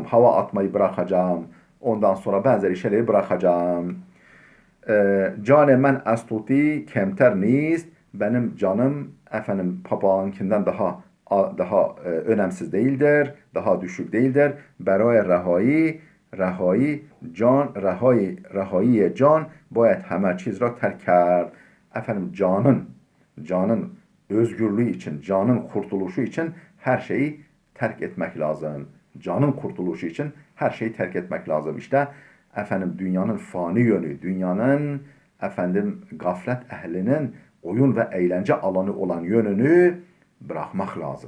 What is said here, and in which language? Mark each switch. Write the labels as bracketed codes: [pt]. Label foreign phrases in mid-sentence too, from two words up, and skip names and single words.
[tr] Hava atmayı bırakacağım. Ondan sonra benzeri şeyleri bırakacağım. [fa] جان من از طوطی کمتر نیست. [tr] Benim canım efendim papağanınkinden daha önemsiz değildir. Daha düşük değildir. [fa] Beraya رهایی جان رهایی can باید همه چیز را terk کرد. [tr] Efendim canın özgürlüğü için, canın kurtuluşu için her şeyi terk etmek lazım. Canın kurtuluşu için her şeyi terk etmek lazım. İşte efendim dünyanın fani yönü, dünyanın efendim gaflet ehlinin oyun ve eğlence alanı olan yönünü bırakmak lazım.